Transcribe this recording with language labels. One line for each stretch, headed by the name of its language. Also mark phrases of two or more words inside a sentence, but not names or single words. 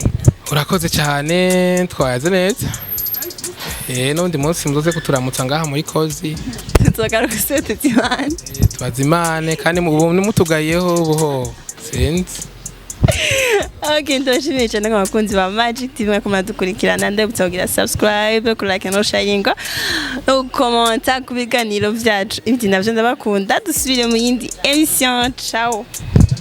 Rundi: urakoze cyane twayaze neza n'undi munsi muzoze kuturamutsa ngaha muri kozi tuzogaruka tuzimane twazimane kandi mutugayeho buho sinzi ndabashimiye cyane nk'abakunzi ba Magic TV mwakomeza dukurikirana ndabutsa kugira subscribe ku like no sharing no comment ku biganiro byacu ibyo navyo ndabakunda dusubire mu yindi emission ciao